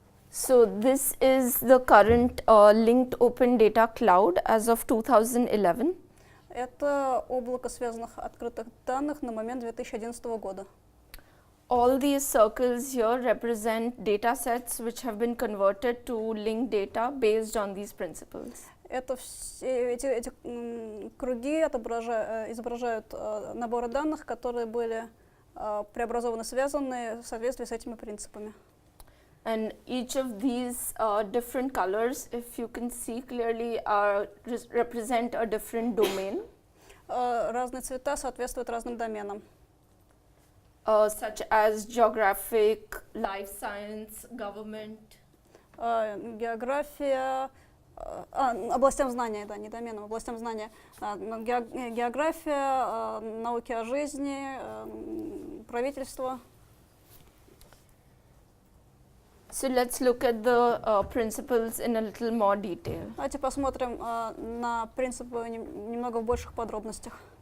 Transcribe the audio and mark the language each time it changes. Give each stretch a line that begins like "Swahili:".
English: So this is the current linked open data cloud as of 2011.
Russian: Это облако связанных открытых данных на момент 2011 года.
English: All these circles here represent data sets which have been converted to linked data based on these principles.
Russian: Эти круги изображают наборы данных, которые были преобразованы, связаны в соответствии с этими принципами.
English: And each of these different colors, if you can see clearly, represent a different domain.
Russian: Разные цвета соответствуют разным доменам.
English: Such as geographic, life science, government.
Russian: География, областям знания, да, не доменам, областям знания. География, науки о жизни, правительство.
English: So let's look at the principles in a little more detail.
Russian: Давайте посмотрим на принципы немного в больших подробностях.